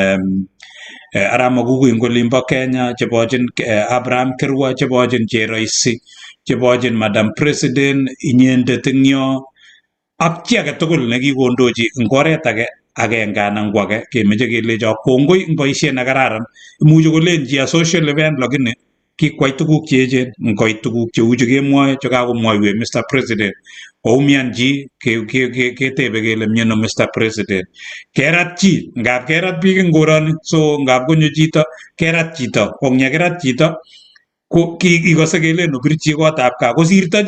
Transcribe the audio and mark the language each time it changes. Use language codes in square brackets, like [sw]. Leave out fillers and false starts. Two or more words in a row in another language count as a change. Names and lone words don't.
[kln] Arap Magugui eng olimbo Kenya chebochin Abraham Kirwa chebochin Cheroisi chebochin Madam President inyendet eng yo ak chi age tugul nekikondochi eng oret age agenge anan ko age kemeche kelecho kongoi eng boisiet ne kararan imuchi kolen chi [en] a social event [kln] lakini kikwai tuguk che echen ngoit tuguk cheu chu kemwoe chekakomwoiwech Mr. President koumian chi ketebe kele miano Mr. President kerat chi ngap kerat biik eng koroni so ngap konyo chito kerat chito ko nyekerat chito ko ikose kelen opir chi kotab kaa kosirto